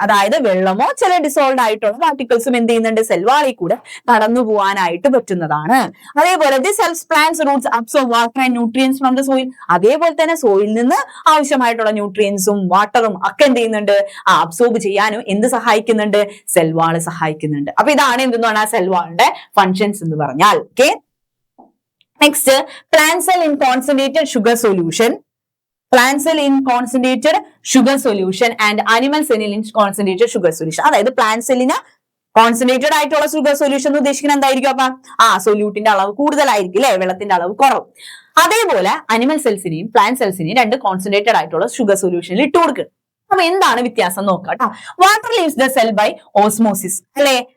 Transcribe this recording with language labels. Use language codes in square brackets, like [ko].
[ml] അതായത് വെള്ളമോ ചില ഡിസോൾവ്ഡ് ആയിട്ടുള്ള പാർട്ടിക്കിൾസും എന്ത് ചെയ്യുന്നുണ്ട്? സെൽ വാളിൽ കൂടെ കടന്നു പോകാനായിട്ട് പറ്റുന്നതാണ്. അതേപോലെ [en] This helps plants roots absorb water and nutrients from the soil. [ml] അതേപോലെ തന്നെ സോയിലിൽ നിന്ന് ആവശ്യമായിട്ടുള്ള ന്യൂട്രിയൻസും വാട്ടറും ഒക്കെ എന്ത് ചെയ്യുന്നുണ്ട്? അബ്സോർബ് ചെയ്യാനും എന്ത് സഹായിക്കുന്നുണ്ട്? സെൽ വാൾ സഹായിക്കുന്നുണ്ട്. അപ്പൊ ഇതാണ് എന്തെന്നാണ് സെൽ വാളിന്റെ ഫങ്ഷൻസ് എന്ന് പറഞ്ഞാൽ. [en] Okay, next, plant cell in concentrated sugar solution. Plant cell in concentrated sugar solution and animal cell in concentrated sugar solution. [ml] അതായത് പ്ലാന്റ് സെല്ലിന് കോൺസെൻട്രേറ്റഡ് ആയിട്ടുള്ള ഷുഗർ സൊല്യൂഷൻ എന്ന് ഉദ്ദേശിക്കുന്നത് എന്തായിരിക്കും? അപ്പൊ സൊല്യൂട്ടിന്റെ അളവ് കൂടുതലായിരിക്കും അല്ലെ, വെള്ളത്തിന്റെ അളവ് കുറവ്. അതേപോലെ അനിമൽ സെൽസിനെയും പ്ലാന്റ് സെൽസിനെയും രണ്ട് കോൺസെൻട്രേറ്റഡ് ആയിട്ടുള്ള ഷുഗർ സൊല്യൂഷനിൽ ഇട്ട് കൊടുക്കുക. അപ്പൊ എന്താണ് വ്യത്യാസം നോക്കാം കേട്ടോ. [en] water leaves the cell by osmosis [ml] അല്ലെ.